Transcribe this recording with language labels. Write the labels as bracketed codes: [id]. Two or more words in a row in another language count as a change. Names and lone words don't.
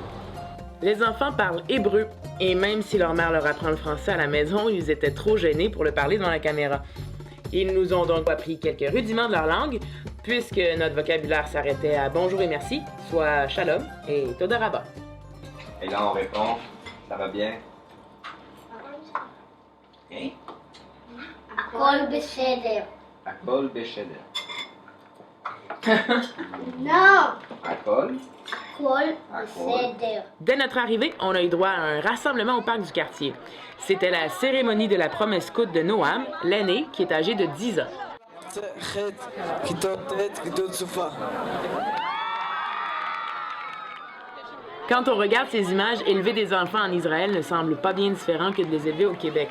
[fr] Les enfants parlent hébreu, et même si leur mère leur apprend le français à la maison, ils étaient trop gênés pour le parler devant la caméra. Ils nous ont donc appris quelques rudiments de leur langue, puisque notre vocabulaire s'arrêtait à bonjour et merci, soit shalom et [he] תודה רבה. [fr] Et là on répond, ça va bien? Hein? [he] הכל בסדר. הכל בסדר. [fr] Non, [he] הכל? הכל בסדר. [fr] Dès notre arrivée, on a eu droit à un rassemblement au parc du quartier. C'était la cérémonie de la promesse scout de Noam, l'aîné, qui est âgé de 10 ans. Quand on regarde ces images, élever des enfants en Israël ne semble pas bien différent que de les élever au Québec.